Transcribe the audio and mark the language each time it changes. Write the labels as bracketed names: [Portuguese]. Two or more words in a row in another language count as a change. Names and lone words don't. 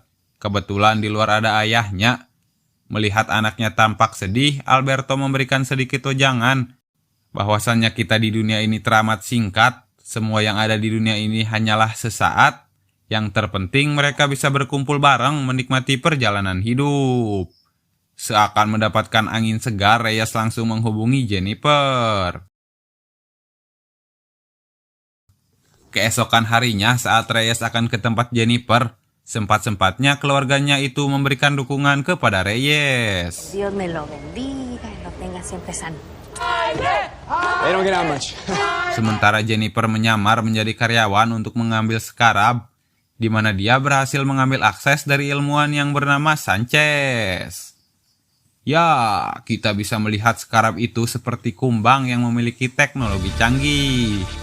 [Indonesian] Kebetulan di luar ada ayahnya. Melihat anaknya tampak sedih, Alberto memberikan sedikit wejangan bahwasannya kita di dunia ini teramat singkat, semua yang ada di dunia ini hanyalah sesaat, yang terpenting mereka bisa berkumpul bareng menikmati perjalanan hidup. Seakan mendapatkan angin segar, Reyes langsung menghubungi Jennifer. Keesokan harinya saat Reyes akan ke tempat Jennifer, sempat-sempatnya keluarganya itu memberikan dukungan kepada Reyes. [Spanish] Dios me lo bendiga y lo tenga siempre sano. [Indonesian] Sementara Jennifer menyamar menjadi karyawan untuk mengambil Scarab, di mana dia berhasil mengambil akses dari ilmuwan yang bernama Sanchez. Ya, kita bisa melihat Scarab itu seperti kumbang yang memiliki teknologi canggih.